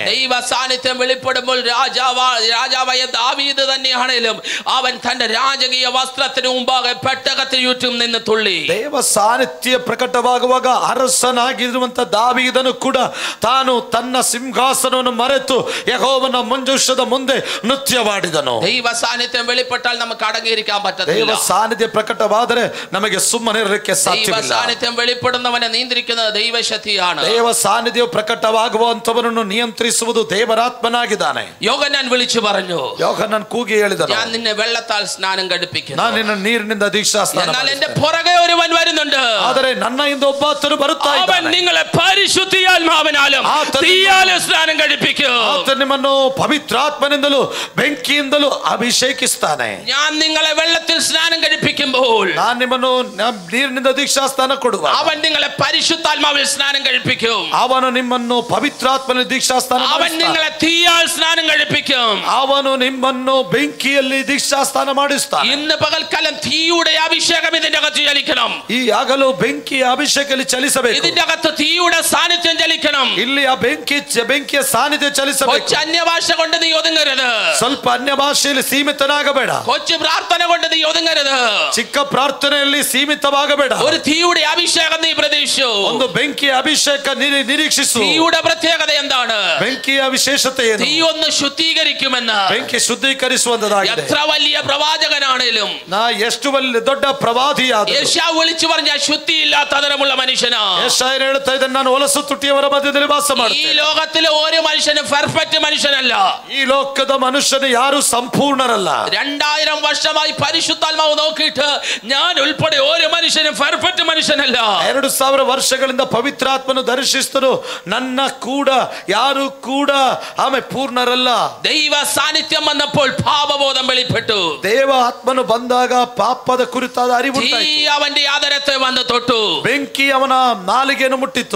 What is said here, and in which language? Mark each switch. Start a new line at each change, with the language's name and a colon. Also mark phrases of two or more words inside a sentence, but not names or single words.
Malayalam: ദൈവ സാന്നിധ്യം വെളിപ്പെടുമ്പോൾ രാജാവായ ദാവീദ് തന്നെയാണെങ്കിലും അവൻ തന്റെ രാജകീയ വസ്ത്രത്തിന് മുമ്പാകെ പെട്ടകത്തിന് ചുറ്റും നിന്ന് തുള്ളി.
Kannada: ದೇವ ಸಾನ್ನಿಧ್ಯ ಪ್ರಕಟವಾಗುವಾಗ ಅರಸನಾಗಿರುವಂತ ದಾವೀದನು ಕೂಡ ತಾನು ತನ್ನ ಸಿಂಹಾಸನವನ್ನು ಮರೆತು ಯೆಹೋವನ ಮಂಜೂಷದ ಮುಂದೆ ನೃತ್ಯವಾಡಿದನು.
Malayalam: ദൈവ സാന്നിധ്യം വെളിപ്പെട്ടാൽ നമുക്ക് അടങ്ങിയിരിക്കാൻ പറ്റത്തില്ല.
Kannada: ದೇವ ಸಾನ್ನಿಧ್ಯ ಪ್ರಕಟವಾದರೆ ನಮಗೆ ಸುಮ್ಮನೆ ಇರಲಿಕ್ಕೆ ಸಾಧ್ಯವಿಲ್ಲ.
Malayalam: ദൈവ സാന്നിധ്യം വെളിപ്പെടുന്നവനെ നിയന്ത്രിക്കുന്നത് ദൈവശക്തിയാണ്.
Kannada: ದೇವ ಸಾನ್ನಿಧ್ಯವು ಪ್ರಕಟವಾಗುವಂತವನನ್ನು ನಿಯಂತ್ರಿಸುವುದು ದೇವರಾತ್ಮನಾಗಿದ್ದಾನೆ.
Malayalam: യോഹന്നാൻ വിളിച്ചു പറഞ്ഞു,
Kannada: ಯೋಹಾನನ್ ಕೂಗಿ ಹೇಳಿದನು,
Malayalam: ഞാൻ നിന്നെ വെള്ളത്താൽ സ്നാനം കഴിപ്പിക്കുന്നു.
Kannada: ನಾನು ನಿನ್ನ ನೀರಿನಿಂದ ದೀಕ್ಷಾ ಸ್ನಾನ
Malayalam: എന്നാൽ
Kannada: ಮಾಡಿಸ್ತೇನೆ.
Malayalam: എന്റെ പുറകെ ഒരുവൻ വരുന്നുണ്ട്.
Kannada: ಆದರೆ ನನ್ನ ಹಿಂದೆ ಒಬ್ಬಾತನು ಬರುತ್ತಾ
Malayalam: അവൻ
Kannada: ಇದ್ದಾನೆ.
Malayalam: നിങ്ങളെ പരിശുദ്ധാത്മാവിനാലും തീയാലും സ്നാനം കഴിപ്പിക്കും.
Kannada: ಆತ ನಿಮ್ಮನ್ನು ಪವಿತ್ರಾತ್ಮನಿಂದಲೂ ಬೆಂಕಿಯಿಂದಲೂ ಅಭಿಷೇಕಿಸ್ತಾನೆ.
Malayalam: ഞാൻ നിങ്ങളെ വെള്ളത്തിൽ സ്നാനം കഴിപ്പിക്കുമ്പോൾ
Kannada: ನಾನು ನಿಮ್ಮನ್ನು ನೀರಿನಿಂದ ದೀಕ್ಷಾ ಸ್ನಾನ ಕೊಡುವ.
Malayalam: അവൻ നിങ്ങളെ പരിശുദ്ധാത്മാവിൽ സ്നാനം കഴിപ്പിക്കും.
Kannada: ಅವನು ನಿಮ್ಮನ್ನು ಪವಿತ್ರಾತ್ಮನ ದೀಕ್ಷಾ ಸ್ನಾನ
Malayalam: അവൻ നിങ്ങളെ തീയാൽ സ്നാനം കഴിപ്പിക്കും.
Kannada: ಅವನು ನಿಮ್ಮನ್ನು ಬೆಂಕಿಯಲ್ಲಿ ದೀಕ್ಷಾ ಸ್ನಾನ ಮಾಡಿಸ್ತಾನೆ.
Malayalam: ഇന്ന് പകൽക്കാലം തീയുടെ അഭിഷേകം ഇതിന്റെ അകത്ത് ചലിക്കണം.
Kannada: ಈ ಆಗಲು ಬೆಂಕಿಯ ಅಭಿಷೇಕದಲ್ಲಿ ಚಲಿಸಬೇಕು.
Malayalam: ഇതിന്റെ അകത്ത് തീയുടെ സാന്നിധ്യം ചലിക്കണം.
Kannada: ಇಲ್ಲಿ ಆ ಬೆಂಕಿಯ ಸಾನ್ನಿಧ್ಯ ಚಲಿಸಬೇಕು.
Malayalam: കൊച്ചു അന്യഭാഷ കൊണ്ട് നീ ഒതുങ്ങരുത്.
Kannada: ಸ್ವಲ್ಪ ಅನ್ಯ ಭಾಷೆಯಲ್ಲಿ ಸೀಮಿತನಾಗಬೇಡ.
Malayalam: കൊച്ചു പ്രാർത്ഥന കൊണ്ട് നീ ഒതുങ്ങരുത്.
Kannada: ಚಿಕ್ಕ ಪ್ರಾರ್ಥನೆಯಲ್ಲಿ ಸೀಮಿತವಾಗಬೇಡ.
Malayalam: ഒരു തീയുടെ അഭിഷേകം നീ പ്രതീക്ഷിക്കണം. പ്രതീക്ഷിച്ചു.
Kannada: ಒಂದು ಬೆಂಕಿಯ ಅಭಿಷೇಕ ನಿರೀಕ್ಷಿಸು.
Malayalam: തീയുടെ പ്രത്യേകത എന്താണ്?
Kannada: ಬೆಂಕಿಯ ವಿಶೇಷತೆ ಏನು?
Malayalam: തീ ഒന്ന് ശുദ്ധീകരിക്കുമെന്ന്.
Kannada: ಬೆಂಕಿ ಶುದ್ಧೀಕರಿಸುವಂತದಾಗಿದೆ.
Malayalam: എത്ര വലിയ പ്രവാചകനാണേലും,
Kannada: ನಾ ಎಷ್ಟು ದೊಡ್ಡ ಪ್ರವಾದಿಯಾದ
Malayalam: യേശയ്യാവ് വിളിച്ചു പറഞ്ഞ ശുദ്ധിയില്ലാത്ത തരമുള്ള മനുഷ്യനാ.
Kannada: ಯೆಶಾಯನು ಹೇಳ್ತಾ ಇದ್ದಾನೆ, ನಾನು ಹೊಲಸು ತುಟಿಯವರ ಮಧ್ಯದಲ್ಲಿ ವಾಸ
Malayalam: ഈ
Kannada: ಮಾಡ್ತೇನೆ.
Malayalam: ലോകത്തിലെ ഒരു മനുഷ്യനും പെർഫെക്റ്റ് മനുഷ്യനല്ല.
Kannada: ಈ ಲೋಕದ ಮನುಷ್ಯನು ಯಾರು ಸಂಪೂರ್ಣರಲ್ಲ.
Malayalam: 2000 വർഷമായി പരിശുദ്ധാത്മാവ് നോക്കിയിട്ട് ഞാൻ ഉൾപ്പെടെ ഒരു മനുഷ്യനും പെർഫെക്റ്റ് മനുഷ്യനല്ല.
Kannada: 2000 ವರ್ಷಗಳಿಂದ ಪವಿತ್ರಾತ್ಮನು ದರ್ಶಿಸಿದನು, ನನ್ನ ಕೂಡ ಯಾರು ಕೂಡ ಆಮೆ ಪೂರ್ಣರಲ್ಲ.
Malayalam: ദൈവ സാന്നിധ്യം വന്നപ്പോൾ പാപബോധം വെളിപ്പെട്ടു.
Kannada: ದೇವ ಆತ್ಮನು ಬಂದಾಗ ಪಾಪದ ಕುರಿತಾದ ಅರಿವು
Malayalam: തീ അവന്റെ ആദരത്തെ വന്ന് തൊട്ടു.
Kannada: ಬೆಂಕಿ ಅವನ ನಾಲಿಗೆಯನ್ನು ಮುಟ್ಟಿತು.